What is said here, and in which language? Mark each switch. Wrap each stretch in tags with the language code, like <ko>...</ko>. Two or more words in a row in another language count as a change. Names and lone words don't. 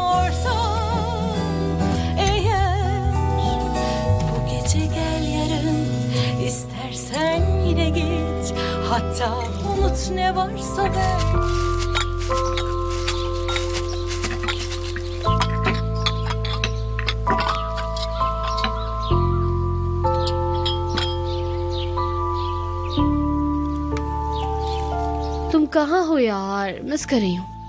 <tr>varsa eğer, bu gece gel yarın, istersen yine git, hatta unut ne varsa ver.</tr> <hi>तुम कहाँ हो यार, मिस कर रही हूँ।</hi>